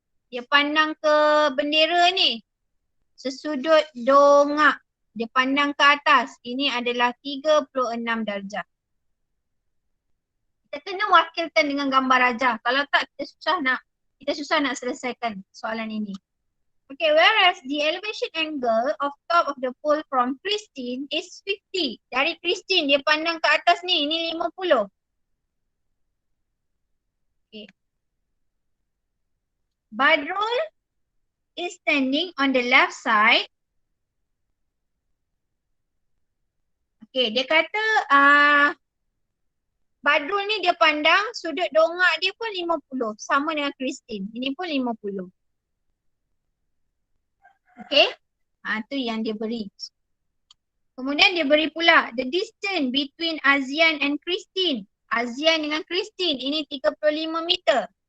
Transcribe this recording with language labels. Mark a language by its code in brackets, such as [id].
[ms] Dia pandang ke bendera ni. Sesudut dongak. Dia pandang ke atas. Ini adalah 36 darjah. Kita kena wakilkan dengan gambar rajah. Kalau tak kita susah nak selesaikan soalan ini. [en] Okay, whereas the elevation angle of top of the pole from Christine is 50. [ms] Dari Christine dia pandang ke atas ni, ini 50. Okay. [en] Badrul is standing on the left side. [ms] Okay, dia kata Badrul ni dia pandang sudut dongak dia pun 50. Sama dengan Christine. Ini pun 50. Okay. Tu yang dia beri. Kemudian dia beri pula [en] the distance between [ms] Azian and Christine. Azian dengan Christine ini 35 meter.